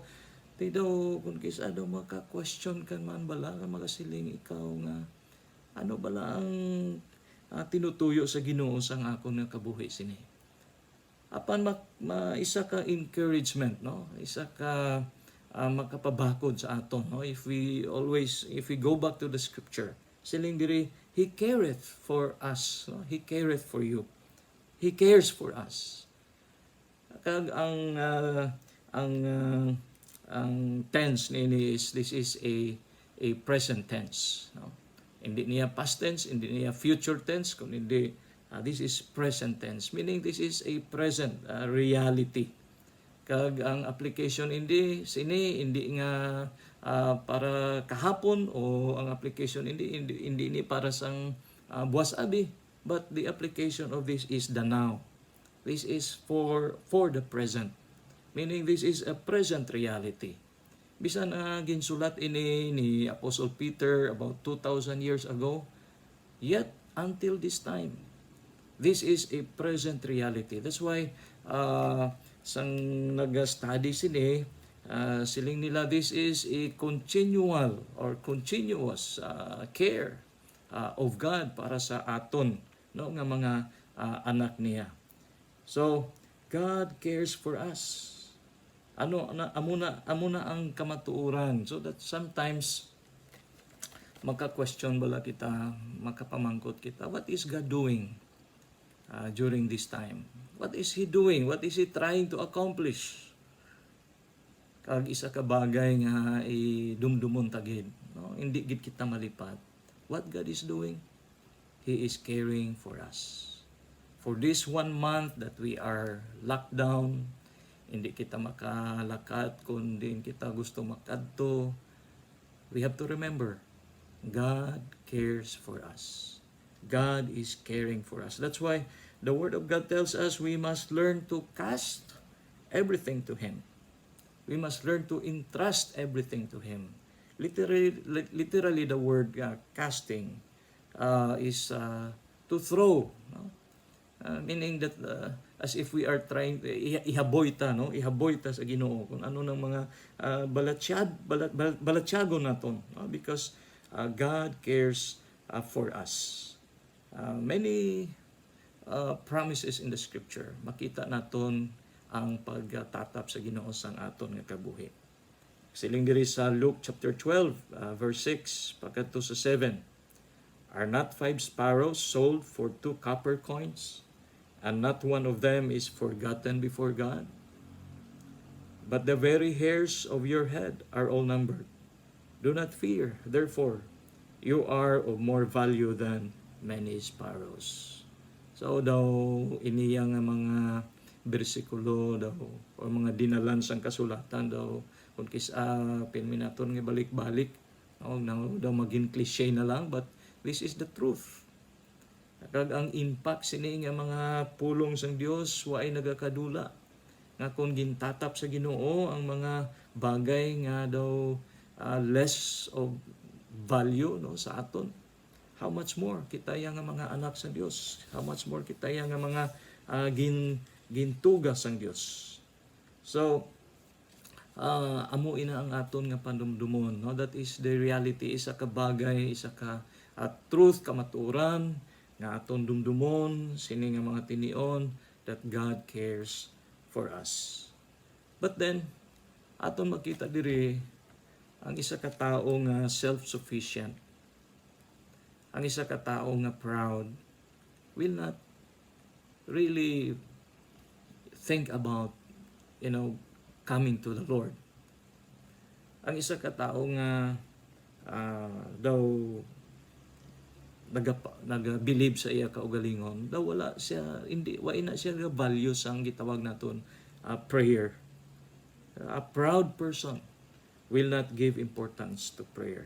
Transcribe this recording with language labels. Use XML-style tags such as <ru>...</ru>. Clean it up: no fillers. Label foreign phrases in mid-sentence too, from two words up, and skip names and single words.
<hil>Di daw, kung kisa daw maka-question ka man bala, ka magasiling ikaw nga, ano bala ang tinutuyo sa Ginoo sang ako nga kabuhi sini. Apan isa ka encouragement, no? Isa ka makapabakod sa aton, no?</hil> <en>If we go back to the scripture,</en> <hil>siling diri,</hil> <en>He careth for us, no? He careth for you. He cares for us.</en> <hil>Kag ang tense nini</hil> <en>is this is a present tense, no?</en> <hil>Hindi niya</hil> <en>past tense,</en> <hil>hindi niya</hil> <en>future tense, kundi this is present tense, meaning this is a present reality.</en> <hil>Kag ang application hindi nga para kahapon, o ang application hindi ni para sang buwas abi,</hil> <en>but the application of this is the now. This is for the present. Meaning this is a present reality.</en> <hil>Bisan ginsulat ini ni</hil> <en>Apostle Peter about 2,000 years ago, yet until this time, this is a present reality. That's why</en> <hil>sang nag-study sini, siling nila</hil> <en>this is a continual or continuous care of God</en> <hil>para sa aton, no, nga mga anak niya.</hil> <en>So God cares for us.</en> <hil>Amo na ang kamatuoran,</hil> <en>so that sometimes</en> <hil>maka-question bala kita, makapamangkot kita,</hil> <en>what is God doing during this time? What is He doing? What is He trying to accomplish?</en> <hil>Kag isa ka bagay nga dumdumon tagid, no? Hindi gid kita malipat.</hil> <en>What God is doing? He is caring for us. For this 1 month that we are locked down,</en> <hil>hindi kita makalakad, kundi kita gusto makadto,</hil> <en>we have to remember, God cares for us. God is caring for us. That's why the Word of God tells us we must learn to cast everything to Him. We must learn to entrust everything to Him. Literally the word casting is to throw, no? Meaning that as if we are trying</en> <hil>ihaboy ta sa Ginoo kung ano ng mga balatyago naton, no?</hil> <en>Because God cares for us. Many promises in the scripture,</en> <hil>makita naton ang pagtatap sa Ginoo sang aton nga kabuhi. Siling diri sa Luke chapter 12 verse 6 pagkadto sa 7,</hil> <en>are not 5 sparrows sold for 2 copper coins, and not one of them is forgotten before God? But the very hairs of your head are all numbered. Do not fear, therefore, you are of more value than many sparrows.</en> <hil>So daw iniya nga mga bersikulo daw o mga dinalan sang kasulatan daw kung pinminaton nga balik-balik, daw maging cliche na lang,</hil> <en>but this is the truth.</en> <hil>Kag ang impact sini nga mga pulong sang Dios waay nagakadula nga kung gintatap sa Ginoo ang mga bagay nga daw</hil> <en>less of value,</en> <hil>no, sa aton,</hil> <en>how much more</en> <hil>kita nga mga anak sa Dios,</hil> <en>how much more</en> <hil>kita nga mga gintugas sang Dios. So amo ina ang aton nga pandumdumon, no?</hil> <en>That is the reality,</en> <hil>isa ka bagay, isa ka truth, kamaturan nga aton dumdumon sini nga mga tinion</hil> <en>that God cares for us. But then</en> <hil>aton makita diri ang isa ka tawo nga self-sufficient, ang isa ka tawo nga proud,</hil> <en>will not really think about, coming to the Lord.</en> <hil>Ang isa ka tao nga daw naga-believe sa iya kaugalingon, daw wala siya, wa ina siya value sang gitawag naton prayer.</hil> <en>A proud person will not give importance to prayer.</en>